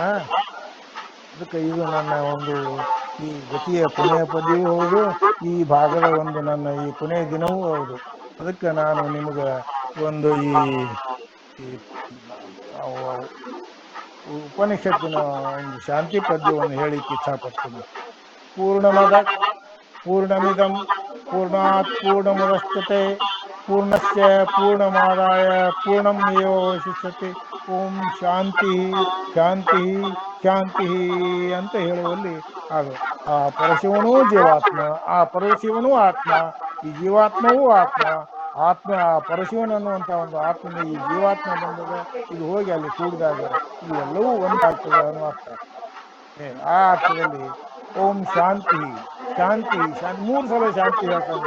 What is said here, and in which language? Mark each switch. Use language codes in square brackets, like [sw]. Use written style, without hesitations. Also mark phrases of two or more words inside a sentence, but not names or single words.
[kn] ಅದಕ್ಕೆ ಇದು ನನ್ನ ಒಂದು ಈ ಗತಿಯ ಕೊನೆಯ ಪದ್ಯವೂ ಹೌದು, ಈ ಭಾಗದ ಒಂದು ನನ್ನ ಈ ಕೊನೆಯ ದಿನವೂ ಹೌದು. ಅದಕ್ಕೆ ನಾನು ನಿಮ್ಗ ಒಂದು ಈ ಉಪನಿಷತ್ತಿನ ಒಂದು ಶಾಂತಿ ಪದ್ಯವನ್ನು ಹೇಳಿಕ್ಕೆ ಇಚ್ಛಾಪಡ್ತೀನಿ. [sa] ಪೂರ್ಣಮಿದಂ ಪೂರ್ಣಾತ್ ಪೂರ್ಣಮುದಚ್ಯತೆ ಪೂರ್ಣಸ್ಯ ಪೂರ್ಣಮಾದಾಯ ಪೂರ್ಣಮೇವಾವಶಿಷ್ಯತೆ. ಓಂ ಶಾಂತಿ ಶಾಂತಿ ಶಾಂತಿ [kn] ಅಂತ ಹೇಳುವಲ್ಲಿ ಅದು ಆ ಪರಶಿವನೂ ಜೀವಾತ್ಮ, ಆ ಪರಶಿವನೂ ಆತ್ಮ, ಈ ಜೀವಾತ್ಮವೂ ಆತ್ಮ. ಆತ್ಮ ಪರಶಿವನ ಅನ್ನುವಂಥ ಒಂದು ಆತ್ಮನ ಈ ಜೀವಾತ್ಮ ಬಂದಾಗ ಇದು ಹೋಗಿ ಅಲ್ಲಿ ಕೂಡಿದಾಗ ಇವೆಲ್ಲವೂ ಒಂದಾಗ್ತದೆ ಅನ್ನೋ ಅರ್ಥ. ಆ ಅರ್ಥದಲ್ಲಿ [sa] ಓಂ ಶಾಂತಿ ಶಾಂತಿ ಶಾಂತಿ [kn] 3 ಸಲ ಶಾಂತಿ ಹೇಳ್ತಾರೆ.